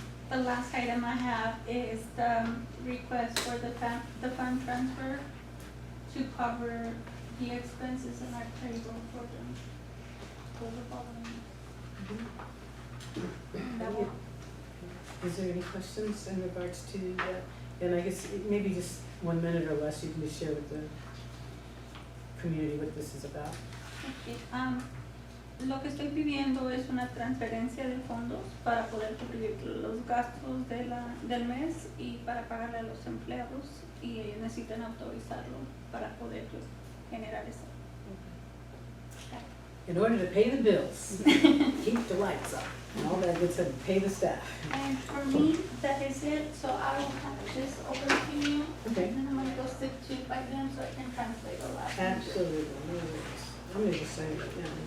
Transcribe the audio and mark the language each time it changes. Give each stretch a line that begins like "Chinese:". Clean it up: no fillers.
English: The last item I have is the request for the fund transfer to cover the expenses in our payroll for the following. And that will- Is there any questions in regards to that? And I guess maybe just 1 minute or less, you can just share with the community what this is about.
Spanish: Okay, lo que estoy pidiendo es una transferencia de fondos para poder cubrir los gastos del mes y para pagarle a los empleados, y ellos necesitan autorizarlo para poder generar eso.
English: In order to pay the bills, keep the lights up, and all that good stuff, pay the staff. And for me, that is it, so I will have this over to you. Okay. And then I'm gonna go sit to by them so I can translate all that. Absolutely, no worries. I'm gonna just sign it right now.